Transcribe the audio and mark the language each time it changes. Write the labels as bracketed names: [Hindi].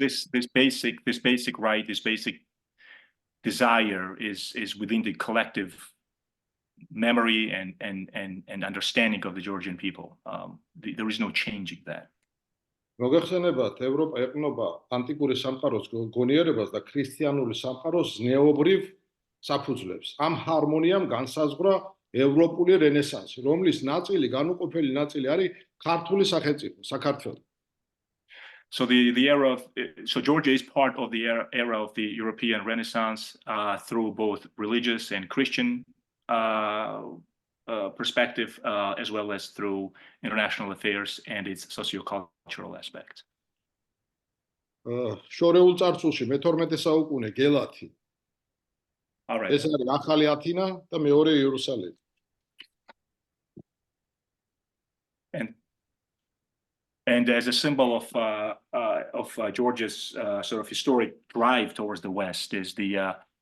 [English] This basic right, this basic desire is within the collective memory and understanding of the Georgian people. There is no changing that. [Georgian] მოგეხსენებათ, ევროპა ეყნობა ანტიკური სამყაროს გონიერებას და ქრისტიანული სამყაროს ზნეობრივ საფუძვლებს. ამ ჰარმონიამ განსაზღვრა ევროპული რენესანსი, რომლის ნაწილი, განუყოფელი ნაწილი არის ქართული სახელმწიფო, საქართველო. [English] So Georgia is part of the era of the European Renaissance through both religious and Christian perspective, as well as through international affairs and its socio-cultural aspects. [Georgian] შორეულ წარსულში მე-12 საუკუნე გელათი. [English] All right. [Georgian] ეს არის ახალი ათინა და მეორე იერუსალიმი. [English] And as a symbol of Georgia's sort of historic drive towards the West is the